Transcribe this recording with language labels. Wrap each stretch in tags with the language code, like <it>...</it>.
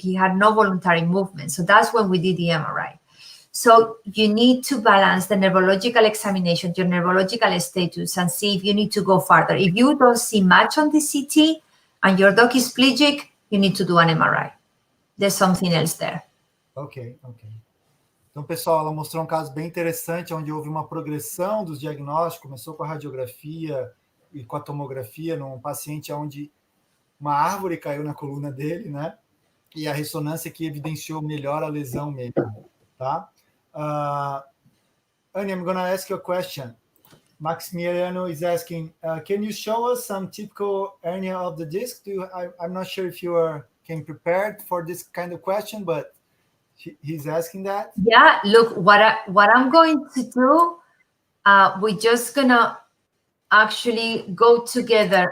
<en>He had no voluntary movement. So that's when we did the MRI. So you need to balance the neurological examination, your neurological status, and see if you need to go further. If you don't see much on the CT and your dog is plegic, you need to do an MRI. There's something else there. Ok.</en> <pt>Então, pessoal, ela mostrou um caso bem interessante, onde houve uma progressão dos diagnósticos, começou com a radiografia e com a tomografia, num paciente onde uma árvore caiu na coluna dele, né? E a ressonância que evidenciou melhor a lesão mesmo, tá?</pt> <en>Annie, I'm going to ask you a question. Maximiliano is asking, can you show us some typical hernia of the disc? I'm not sure if you came prepared for this kind of question, but he's asking that. Yeah, look, what I'm going to do, we're just going to actually go together.</en>